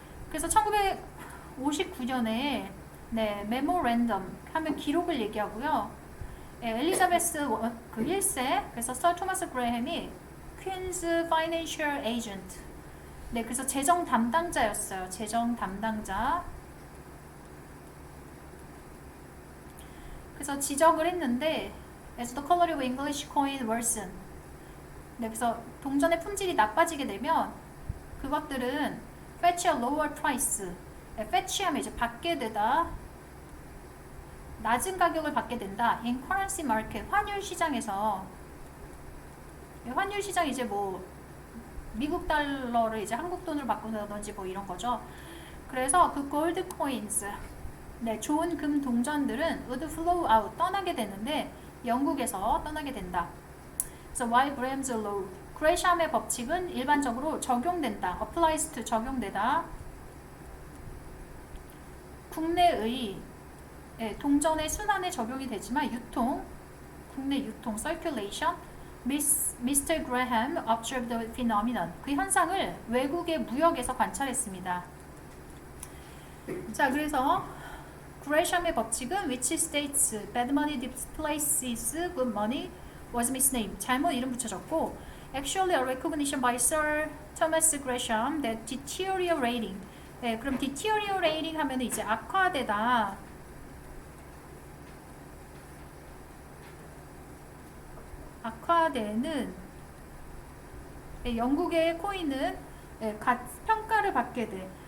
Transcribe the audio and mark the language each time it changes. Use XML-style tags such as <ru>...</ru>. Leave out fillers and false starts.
<ko>그래서 1959년에 네, 메모랜덤 하면 기록을 얘기하고요. 엘리자베스 그 1세, 그래서 서 토마스 그레햄이 퀸즈 파이낸셜 에이전트. 네, 그래서 재정 담당자였어요. 재정 담당자. 그래서 지적을 했는데</ko> <en>as the quality of English coin worsen.</en> <ko>네, 그래서 동전의 품질이 나빠지게 되면 그것들은</ko> <en>fetch a lower price.</en> <ko>fetch 하면 이제 받게 되다. 낮은 가격을 받게 된다.</ko> <en>in currency market,</en> <ko>환율 시장에서. 환율 시장 이제 뭐 미국 달러를 이제 한국 돈으로 바꾼다든지 뭐 이런 거죠. 그래서 그 골드 코인스, 네, 좋은 금 동전들은</ko> <en>would flow out,</en> <ko>떠나게 되는데 영국에서 떠나게 된다. 그래서</ko> <en>while Graham's law,</en> <ko>그레샴의 법칙은 일반적으로 적용된다.</ko> <en>applies to,</en> <ko>적용되다. 국내의 동전의 순환에 적용이 되지만 국내 유통, circulation, Mr.</ko> <en>Graham observed the phenomenon.</en> <ko>그 현상을 외국의 무역에서 관찰했습니다. 자, 그래서 그레샴의 법칙은</ko> <en>which states bad money displaces good money was misnamed.</en> <ko>잘못 이름 붙여졌고</ko> <en>actually a recognition by Sir</en> <ko>토마스 그레샴</ko> <en>that deteriorating.</en> <ko>네, 그럼 deteriorating 하면은 이제 악화되다. 악화되는. 네, 영국의 코인은 네, 평가를 받게 돼.</ko>